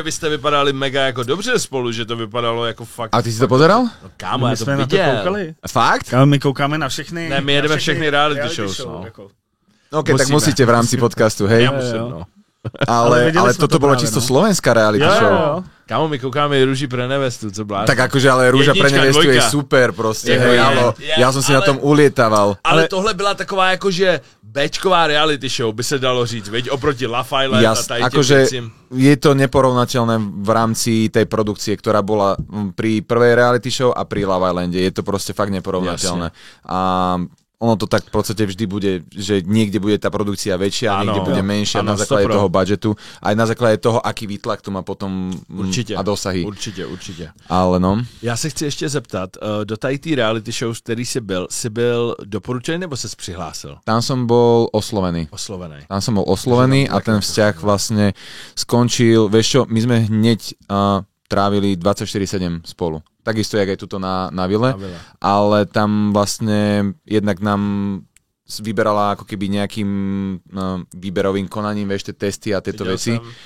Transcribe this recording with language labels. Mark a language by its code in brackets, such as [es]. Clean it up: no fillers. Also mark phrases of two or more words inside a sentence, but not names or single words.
[cs] Že vy jste vypadali mega jako dobře spolu, že to vypadalo jako fakt... A ty si to pozeral? No kámo, já to jsme na to viděl. koukali. Fakt? Ale my koukáme na všechny... Ne, my jedeme všechny reality shows, no. Jako. [sk] OK, tak musíte v rámci podcastu, hej? [cs] Já musím, no. Ale viděli jsme [sk] toto to bolo [cs] právě, [sk] čisto no. slovenská reality [cs] Jo, show. jo. Kámo, my koukáme Růži pre nevestu, co blázno. [sk] Tak akože, ale Rúža pre [cs] Jednička, [sk] nevestu je [cs] dvojka. [sk] super proste, [cs] Jako [sk] hej, je, halo. je, Ja som si na ale- tom ulietaval. [cs] Ale tohle byla taková jakože Bčková reality show, by se dalo říct, veď oproti Love Island a tady [sk] akože [cs] těm [sk] je to neporovnateľné v rámci tej produkcie, ktorá bola pri prvej reality show a pri Love Islande. Je to proste fakt neporovnateľné. A ono to tak v podstate vždy bude, že niekde bude tá produkcia väčšia a Áno, niekde bude [cs] jo. [sk] menšia Áno, na základe 100%. toho budžetu, aj na základe toho, aký výtlak to má potom [cs] určitě, [sk] a dosahy. [cs] určitě. Ale no. Já se chci ještě zeptat, do tady té reality show, z který jsi byl doporučený nebo ses přihlásil? [sk] Tam som bol oslovený. Oslovený. Tam som bol oslovený a ten vzťah vlastne skončil, vieš čo, my sme hneď trávili 24/7 spolu. Takisto, jak aj tuto na vile, ale tam vlastne jednak nám vyberala ako keby nejakým výberovým konaním, vieš, tie testy a tieto veci.